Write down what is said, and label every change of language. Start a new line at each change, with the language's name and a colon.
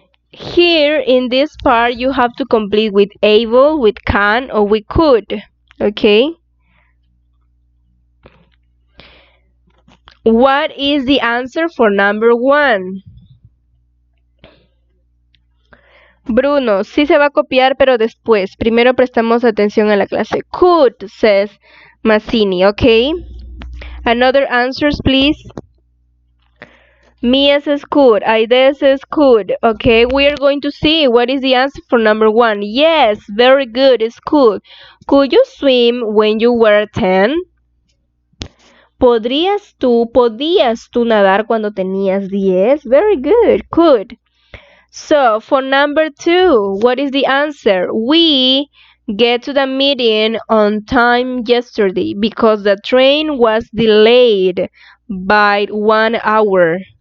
English: Here in this part you have to complete with able, with can, or with could. Okay? What is the answer for number 1?
Spanish: Bruno, sí se va a copiar, pero después. Primero prestamos atención a la clase.
English: Could, says Massini, okay? Another answers, please. Mia says could. Aide says could. Okay, we are going to see what is the answer for number 1. Yes, very good. It's could. Could you swim when you were 10?
Spanish: Podías tú nadar cuando tenías 10?
English: Very good. Could. So, for number 2, what is the answer? We get to the meeting on time yesterday because the train was delayed by 1 hour.